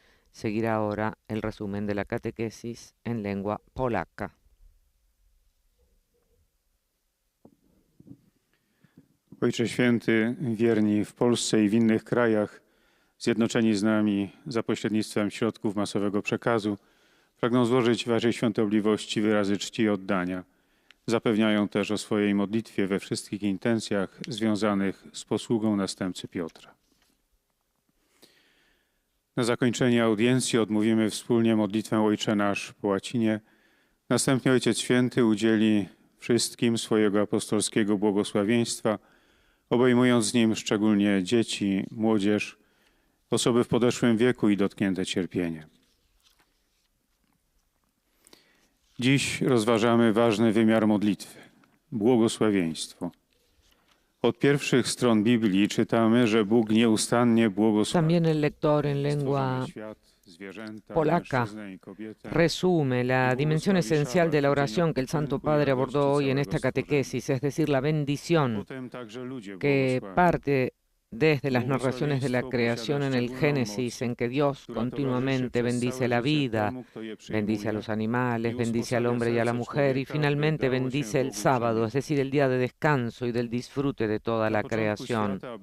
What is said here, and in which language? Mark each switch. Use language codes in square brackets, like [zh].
[es] Seguirá ahora el resumen de la catequesis en lengua polaca. [pl] Ojcze Święty, wierni w Polsce i w innych krajach, zjednoczeni z nami za pośrednictwem środków masowego przekazu, pragną złożyć Waszej świątobliwości wyrazy czci i oddania. Zapewniają też o swojej modlitwie we wszystkich intencjach związanych z posługą następcy Piotra. Na zakończenie audiencji odmówimy wspólnie modlitwę Ojcze Nasz po łacinie. Następnie Ojciec Święty udzieli wszystkim swojego apostolskiego błogosławieństwa, obejmując nim szczególnie dzieci, młodzież, osoby w podeszłym wieku i dotknięte cierpieniem. Dziś rozważamy ważny wymiar modlitwy – błogosławieństwo. Od pierwszych stron Biblii czytamy, że Bóg nieustannie błogosławi. [es] También el lector en lengua polaca resume la dimensión esencial de la oración que el Santo Padre abordó hoy en esta catequesis, es decir, la bendición que parte desde las narraciones de la creación en el Génesis, en que Dios continuamente bendice la vida, bendice a los animales, bendice al hombre y a la mujer y finalmente bendice el sábado, es decir, el día de descanso y del disfrute de toda la creación.